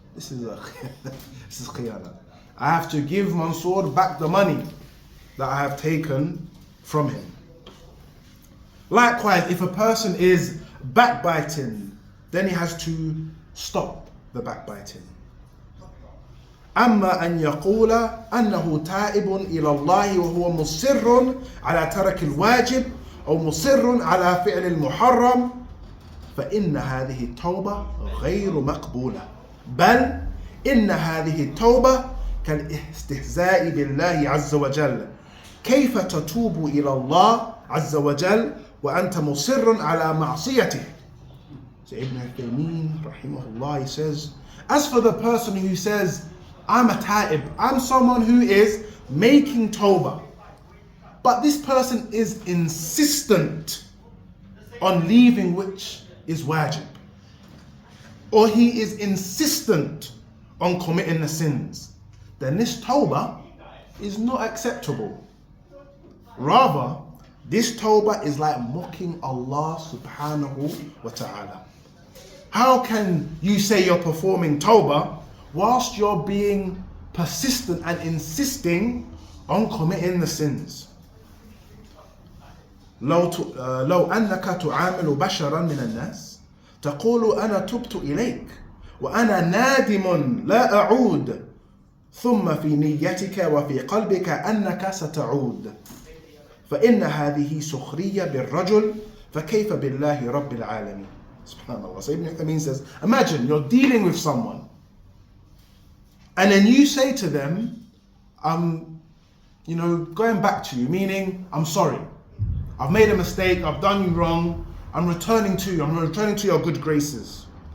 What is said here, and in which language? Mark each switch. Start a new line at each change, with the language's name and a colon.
English: This is khiyana. I have to give Mansour back the money that I have taken from him. Likewise, if a person is backbiting, then he has to stop the backbiting.
Arabic: أما أن يقول أنه تائب إلى الله وهو مصر على ترك الواجب أو مصر على فعل المحرم فإن هذه التوبة غير مقبولة، بل إن هذه التوبة كالاستهزاء بالله عز وجل. كيف تتوب إلى الله عز وجل وأنت مصر على معصيته؟
English: So Ibn Uthaymeen rahimahullah, he says, as for the person who says, I'm a ta'ib, I'm someone who is making tawbah, but this person is insistent on leaving which is wajib, or he is insistent on committing the sins, then this tawbah is not acceptable. Rather, this tawbah is like mocking Allah subhanahu wa ta'ala. How can you say you're performing tawbah whilst you're being persistent and insisting on committing the sins?
Arabic: لو أنك تعامل بشرا من الناس تقول أنا تبت إليك وأنا نادم لا أعود ثم في نيتك وفي قلبك أنك ستعود فإن هذه سخرية بالرجل فكيف بالله رب العالمين. Subhanallah.
English: So Ibn Uthaymeen says, imagine you're dealing with someone and then you say to them, I'm going back to you, meaning I'm sorry. I've made a mistake, I've done you wrong, I'm returning to you, I'm returning to your good graces.